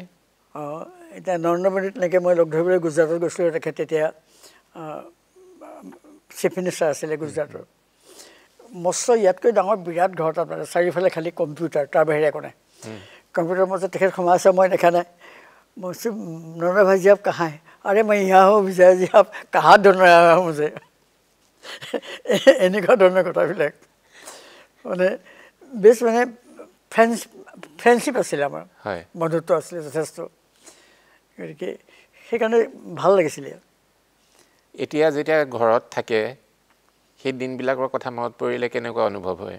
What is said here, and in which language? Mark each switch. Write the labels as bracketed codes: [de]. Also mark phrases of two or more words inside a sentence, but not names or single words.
[as] এতিয়া নৰেন্দ্ৰ মোদী তেনেকৈ মই লগ ধৰিবলৈ গুজৰাটত গৈছিলোঁ তেখেত তেতিয়া চিফ মিনিষ্টাৰ আছিলে গুজৰাটৰ মস্ত ইয়াতকৈ ডাঙৰ বিৰাট ঘৰ তাত মানে চাৰিওফালে খালি কম্পিউটাৰ তাৰ বাহিৰে একো নাই কম্পিউটাৰ মাজত তেখেত সোমাই আছে মই দেখা নাই মই নৰেন্দ্ৰ ভাইজি [hi] आप कहाँ है अरे मैं यहाँ हूँ विजय जी आप कहाँ ढूंढ रहे हैं मुझे [as] এনেকুৱা ধৰণৰ কথাবিলাক মানে বেছ মানে ফ্ৰেণ্ডশ্বিপ আছিলে আমাৰ বন্ধুত্ব আছিলে যথেষ্ট গতিকে সেইকাৰণে ভাল লাগিছিলে এতিয়া যেতিয়া ঘৰত থাকে সেই দিনবিলাকৰ কথা মনত পৰিলে কেনেকুৱা অনুভৱ হয়